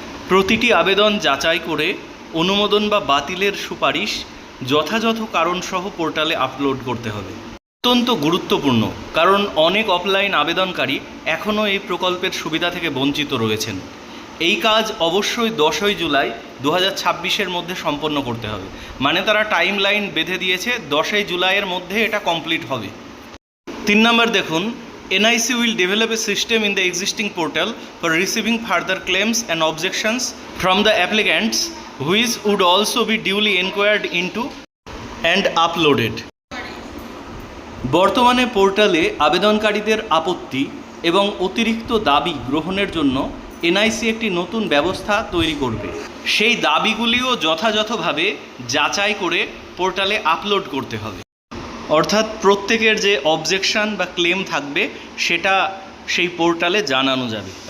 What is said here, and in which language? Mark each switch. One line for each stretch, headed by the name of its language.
Bangla: প্রতিটি আবেদন যাচাই করে অনুমোদন বা বাতিলের সুপারিশ যথাযথ কারণসহ পোর্টালে আপলোড করতে হবে। অত্যন্ত গুরুত্বপূর্ণ, কারণ অনেক অফলাইন আবেদনকারী এখনও এই প্রকল্পের সুবিধা থেকে বঞ্চিত রয়েছেন। এই কাজ অবশ্যই 10ই জুলাই 2026-এর মধ্যে সম্পন্ন করতে হবে, মানে তারা টাইম লাইন বেঁধে দিয়েছে, 10ই জুলাইয়ের মধ্যে এটা কমপ্লিট হবে। 3 নম্বর দেখুন,
English: NIC will develop a system in the existing portal for receiving further claims and objections from the applicants, which would also be duly inquired into and uploaded.
Bangla: বর্তমানে পোর্টালে আবেদনকারীদের আপত্তি এবং অতিরিক্ত দাবি গ্রহণের জন্য NIC একটি নতুন ব্যবস্থা তৈরি করবে। সেই দাবিগুলিও যথাযথভাবে যাচাই করে পোর্টালে আপলোড করতে হবে, অর্থাৎ প্রত্যেকের যে অবজেকশন বা ক্লেম থাকবে সেটা সেই পোর্টালে জানানো যাবে।